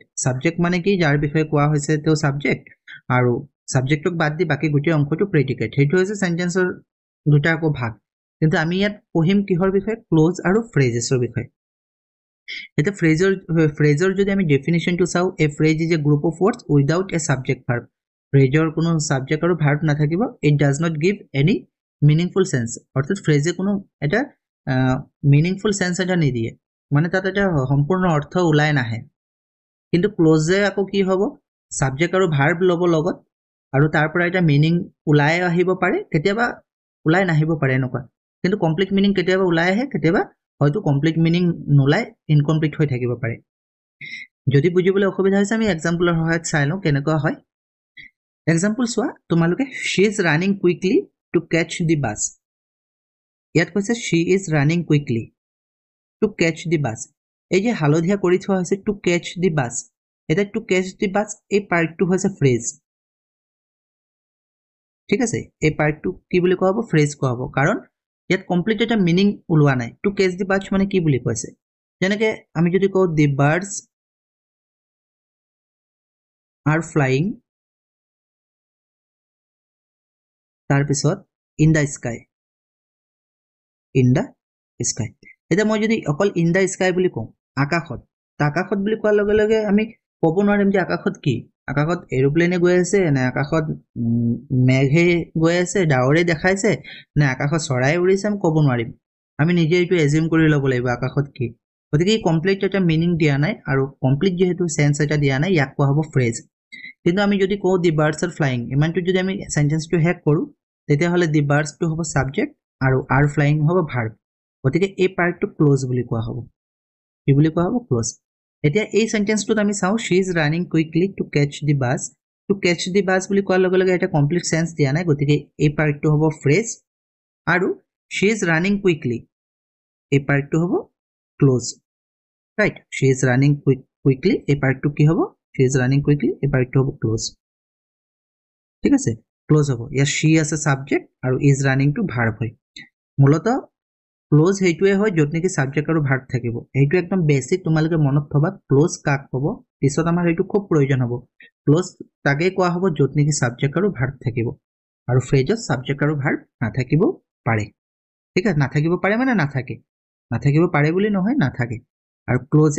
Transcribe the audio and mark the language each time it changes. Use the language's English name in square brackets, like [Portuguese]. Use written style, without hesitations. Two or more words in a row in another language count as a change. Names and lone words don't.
[Assamese] সাবজেক্ট মানে কি, যাৰ বিষয়ে কোৱা হৈছে তেও সাবজেক্ট, আৰু সাবজেক্টক বাদ দি বাকি গোটেই অংশটো প্ৰেডিকেট। হেতু হৈছে সেন্টেন্সৰ দুটা আকৌ ভাগ। কিন্তু আমি ইয়াত পঢ়িম কিহৰ বিষয়ে? ক্লোজ আৰু ফ্ৰেজেসৰ বিষয়ে। এটা ফ্ৰেজৰ যদি আমি ডেফিনিশনটো চাও, [English] a phrase is a group of words without a subject verb. [Assamese] ফ্ৰেজৰ কোনো সাবজেক্ট আৰু ভার্ব নাথাকিব। [English] It does not give any meaningful sense. [Assamese] অৰ্থাৎ ফ্ৰেজে কোনো এটা [English] meaningful sense [Assamese] এটা নিদিয়ে, মানে তাত এটা সম্পূৰ্ণ অৰ্থ ওলাই নাহে। কিন্তু ক্লোজে আকৌ কি হ'ব, সাবজেক্ট আৰু ভার্ব ল'ব লগত, আৰু তাৰ পৰা এটা মিনিং ওলাই আহিব পাৰে, কেতিয়াবা ওলাই নাহিব পাৰে এনেকুৱা। কিন্তু [English] complete meaning [Assamese] কেতিয়াবা ওলাই আহে, কেতিয়াবা হয়তো [English] complete meaning [Assamese] নোলাই, ইনকমপ্লিট হৈ থাকিব পাৰে। যদি বুজিবলৈ অসুবিধা হৈছে আমি এক্সাম্পলৰ সহায়ত চাই লওঁ কেনেকুৱা হয়। এক্সাম্পল চোৱা তোমালোকে, [English] she is running quickly to catch the bus। [Assamese] ইয়াত কৈছে [English] she is running quickly to catch the bus। [Assamese] এই যে হালধীয়া কৰি থোৱা হৈছে [English] to catch the bus, [Assamese] এটা [English] to catch the bus [Assamese] এই পাৰ্টটো হৈছে ফ্ৰেজ। ঠিক আছে, এই পাৰ্টটো কি বুলি কোৱা হ'ব? ফ্ৰেজ কোৱা হ'ব, কাৰণ ইয়াত কমপ্লিট এটা মিনিং ওলোৱা নাই। [English] to catch the bus [Assamese] মানে কি বুলি কৈছে? যেনেকে আমি যদি কওঁ [English] the birds are flying, [Assamese] তাৰ পিছত [English] in the sky, in the sky। [Assamese] এটা মই যদি অকল [English] in the sky [Assamese] বুলি কওঁ, আকাশত, আকাশত বুলি কোৱাৰ লগে লগে আমি ক'ব নোৱাৰিম যে আকাশত কি? আকাশত এৰোপ্লেনে গৈ আছে, নে আকাশত মেঘে গৈ আছে, ডাৱৰে দেখাইছে, নে আকাশত চৰাই উৰিছে, আমি ক'ব নোৱাৰিম। আমি নিজে এইটো এজিউম কৰি ল'ব লাগিব আকাশত কি। গতিকে কমপ্লিট এটা মিনিং দিয়া নাই, আৰু কমপ্লিট যেহেতু সেন্স এটা দিয়া নাই, ইয়াক কোৱা হ'ব ফ্ৰেজ। কিন্তু আমি যদি কওঁ [English] the birds are flying, [Assamese] ইমানটো যদি আমি সেন্টেন্সটো শেষ কৰোঁ তেতিয়াহ'লে [English] the birds [Assamese] হ'ব সাবজেক্ট আৰু [English] are flying [Assamese] হ'ব ভাৰ্ব। গতিকে এই পাৰ্টটো ক্লোজ বুলি কোৱা হ'ব। কি বুলি কোৱা হ'ব? ক্লোজ। এতিয়া এই সেন্টেন্সটোত আমি চাওঁ, [English] she is running quickly to catch the bus। to catch the bus [Assamese] বুলি কোৱাৰ লগে লগে এটা [English] complete sense [Assamese] দিয়া নাই, গতিকে এই পাৰ্টটো হ'ব ফ্ৰেজ, আৰু [English] she is running quickly [Assamese] এই পাৰ্টটো হ'ব ক্লোজ। ৰাইট, [English] she is running quickly [Assamese] এই পাৰ্টটো কি হ'ব? [English] she is running quickly [Assamese] এই পাৰ্টটো হ'ব ক্লোজ। ঠিক আছে, ক্লোজ হ'ব। ইয়াত she আছে সাবজেক্ট আৰু [English] is running [Assamese] টো ভাৰ্ব হয়। মূলতঃ ক্লোজ হেইটোৱে হয় য'ত নেকি সাবজেক্ট আৰু ভাৰ্ব থাকিব। এইটো একদম বেসিক, তোমালোকে মনত থবা ক্লোজ কাক ক'ব, পিছত আমাৰ এইটো খুব প্ৰয়োজন হ'ব। ক্লোজ তাকে কোৱা হ'ব য'ত নেকি সাবজেক্ট আৰু ভাৰ্ব থাকিব। আৰু ফ্ৰেজত সাবজেক্ট আৰু ভাৰ্ব নাথাকিব পাৰে ঠিক আছে নাথাকিব পাৰে মানে নাথাকিব পাৰে বুলি নহয় নাথাকে আৰু ক্লোজে